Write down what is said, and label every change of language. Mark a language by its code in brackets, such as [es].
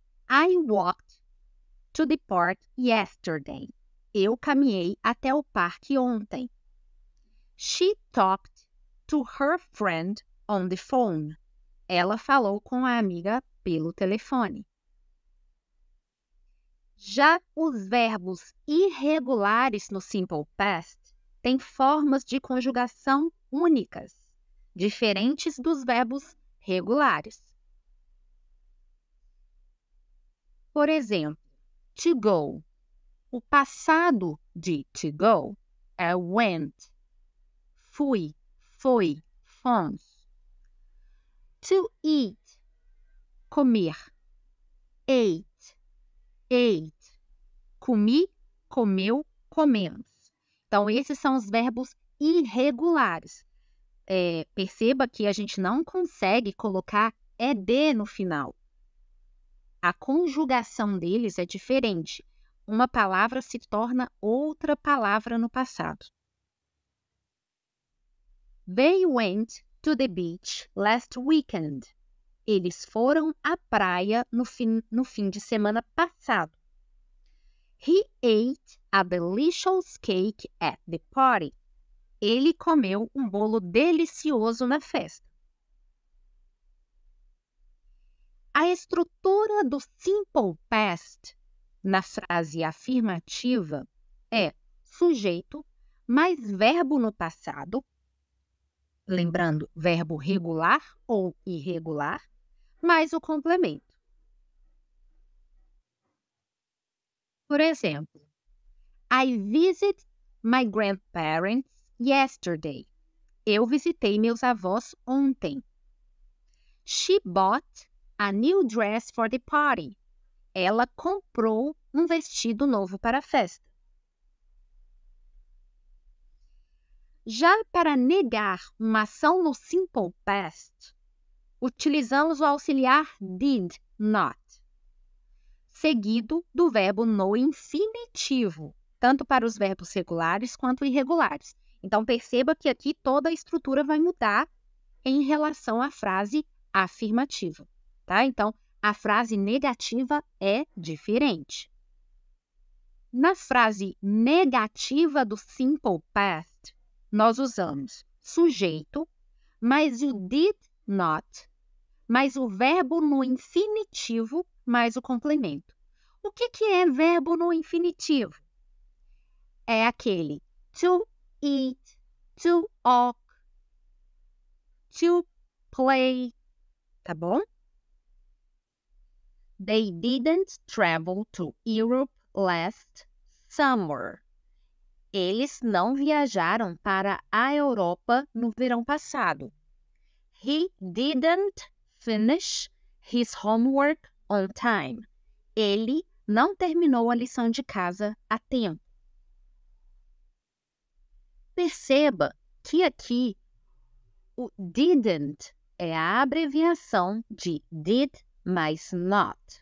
[en] I walked to the park yesterday. [pt] Eu caminhei até o parque ontem. [en] She talked to her friend on the phone. [pt] Ela falou com a amiga pelo telefone. Já os verbos irregulares no Simple Past têm formas de conjugação únicas, diferentes dos verbos regulares. Por exemplo, to go. O passado de to go é went. Fui, foi, fomos. [en] To eat. [pt] Comer. [en] Ate. Ate. [pt] Comi, comeu, comemos. Então, esses são os verbos irregulares. Perceba que a gente não consegue colocar ed no final. A conjugação deles é diferente. Uma palavra se torna outra palavra no passado. [en] They went to the beach last weekend. [pt] Eles foram à praia no fim de semana passado. [en] He ate a delicious cake at the party. [pt] Ele comeu um bolo delicioso na festa. A estrutura do Simple Past na frase afirmativa é sujeito mais verbo no passado, lembrando, verbo regular ou irregular, mais o complemento. Por exemplo, [en] I visited my grandparents yesterday. [pt] Eu visitei meus avós ontem. [en] She bought a new dress for the party. [pt] Ela comprou um vestido novo para a festa. Já para negar uma ação no Simple Past, utilizamos o auxiliar did not, seguido do verbo no infinitivo, tanto para os verbos regulares quanto irregulares. Então, perceba que aqui toda a estrutura vai mudar em relação à frase afirmativa, tá? Então, a frase negativa é diferente. Na frase negativa do Simple Past, nós usamos sujeito, mais o did not, mais o verbo no infinitivo, mais o complemento. O que é verbo no infinitivo? É aquele to eat, to walk, to play, tá bom? [en] They didn't travel to Europe last summer. [pt] Eles não viajaram para a Europa no verão passado. [en] He didn't finish his homework on time. [pt] Ele não terminou a lição de casa a tempo. Perceba que aqui o didn't é a abreviação de did mais not.